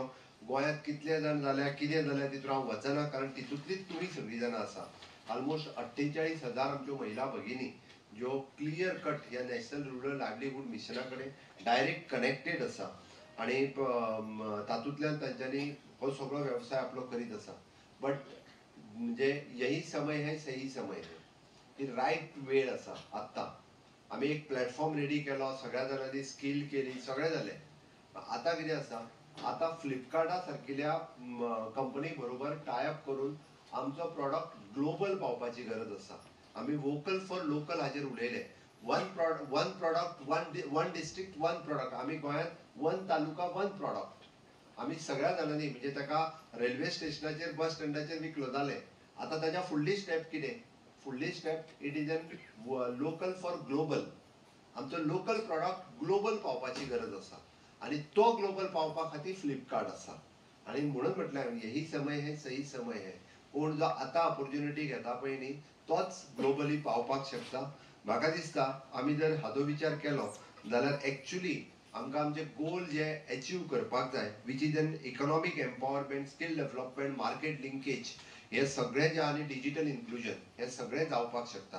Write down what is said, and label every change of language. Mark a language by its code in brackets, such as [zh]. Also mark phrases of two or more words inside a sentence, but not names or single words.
[kok] गोंयांत कितले जाण जाल्या कितें जाल्यार तितून हांव वचना कारण तितूंतलीच तुमी सगळीं जाणां आसा. ऑलमोस्ट 48,000 आमच्यो महिला भगिनी ज्यो [en] clear cut [kok] ह्या [en] national rural livelihood mission [kok] कडेन [en] direct connected [kok] आसा आणि तातूंतल्यान तांच्यांनी हो सगळो व्यवसाय आपलो करीत आसा. बट म्हणजे [hi] यही समय है सही समय है, [kok] ही रायट वेळ आसा आत्ता. आमी एक [en] platform ready [kok] केलो, सगळ्या जाणांनी स्किल केली, सगळें जालें. आतां कितें आसा, आतां फ्लिपकार्टा सारकिल्या कंपनी बरोबर टायअप करून आमचो [en] product global [kok] पावपाची गरज आसा. [en] आमी vocal for local [kok] हाचेर उलयले. [en] one product one district one product. [kok] आमी गोंयांत [en] one taluka one product. [kok] आमी सगळ्या जाणांनी म्हणजे ताका [en] railway station bus stand [kok] विकलो जालें. आतां ताच्या फुडली स्टेप कितें? फुडली स्टेप [en] it is a local for global. [kok] आमचो [en] local product global [kok] पावपाची गरज आसा आणि तो ग्लोबल पावपा खातीर फ्लिपकार्ट आसा. आणि म्हणून म्हटल्यार [hi] यही समय है सही समय है. [kok] कोण जो आतां ऑपॉर्च्युनिटी घेता पळय न्ही तोच ग्लोबली पावपाक शकता. म्हाका दिसता आमी जर हाचो विचार केलो जाल्यार एक्चुअली आमकां आमचे गोल जे अचीव करपाक जाय [en] which is an economic empowerment, skill development, market linkage [kok] हे सगळें जे आनी [en] digital inclusion [kok] हे सगळें जावपाक शकता.